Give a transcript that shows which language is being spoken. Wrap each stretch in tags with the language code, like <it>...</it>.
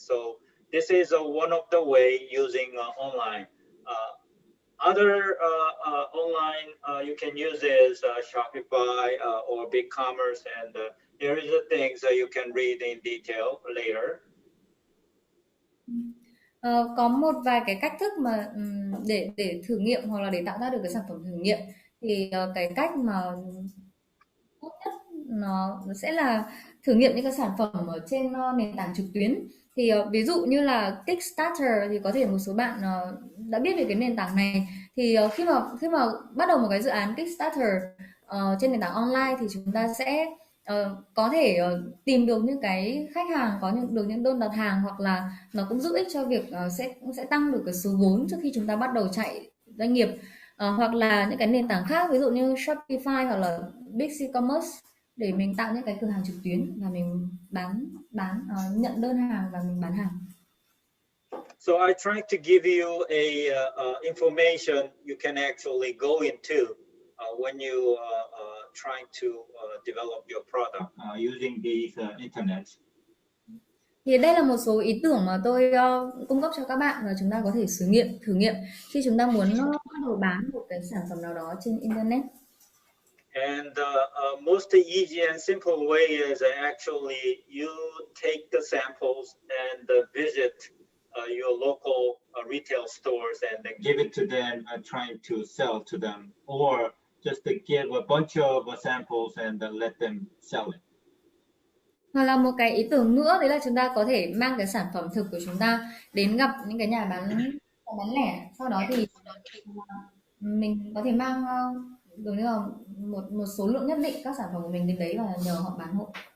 <en>So this is one of the way using online. Other online you can use is Shopify or BigCommerce, and there is the things that you can read in detail later.</en> <vi>Có một vài cái cách thức mà để thử nghiệm hoặc là để tạo ra được cái sản phẩm thử nghiệm, thì cái cách mà tốt nhất nó sẽ là thử nghiệm những cái sản phẩm ở trên nền tảng trực tuyến. Thì ví dụ như là Kickstarter, thì có thể một số bạn đã biết về cái nền tảng này. Thì khi mà bắt đầu một cái dự án Kickstarter trên nền tảng online, thì chúng ta sẽ có thể tìm được những cái khách hàng, được những đơn đặt hàng, hoặc là nó cũng giúp ích cho việc sẽ tăng được cái số vốn trước khi chúng ta bắt đầu chạy doanh nghiệp. Hoặc là những cái nền tảng khác, ví dụ như Shopify hoặc là Big Commerce, để mình tạo những cái cửa hàng trực tuyến và mình nhận đơn hàng và mình bán hàng.</vi> <en>So I try to give you a information you can actually go into when you trying to develop your product using these internet.</en> <vi>Thì đây là một số ý tưởng mà tôi cung cấp cho các bạn, và chúng ta có thể thử nghiệm khi chúng ta muốn bắt đầu bán một cái sản phẩm nào đó trên internet.</vi> <en>And most easy and simple way is actually you take the samples and visit your local retail stores and then give it to them and trying to sell to them, or just to give a bunch of samples and let them sell it.</en> <vi>Hoặc là một cái ý tưởng nữa, đấy là chúng ta có thể mang cái sản phẩm thực của chúng ta đến gặp những cái nhà bán lẻ, sau đó thì mình có thể mang giống như là một số lượng nhất định các sản phẩm của mình đến đấy và nhờ họ bán hộ.</vi>